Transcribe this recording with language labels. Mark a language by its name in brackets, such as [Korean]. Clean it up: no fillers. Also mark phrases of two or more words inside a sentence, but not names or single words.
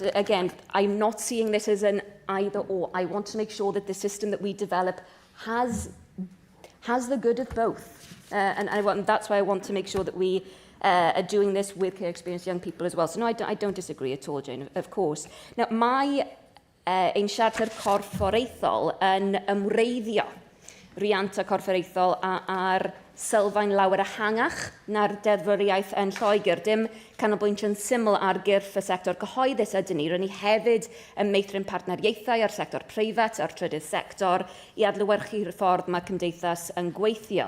[English] Again, I'm not seeing this as an either or. I want to make sure that the system that we develop has the good of both. And that's why I want to make sure that we are doing this with care experienced young people as well. So no, I don't disagree at all, Jane, of course. Now, [Welsh] mae ein siarter corfforaethol yn ymwreiddio rianta corfforaethol a'r sylfaen lawer ehangach na'r deddfwriaeth yn Lloegr. Dim canolbwyntio'n syml ar gyrff y sector cyhoeddus ydyn ni. Rydyn ni hefyd yn meithrin partneriaethau ar sector preifat, a'r trydydd sector, i adlewyrchu'r ffordd mae cymdeithas yn gweithio.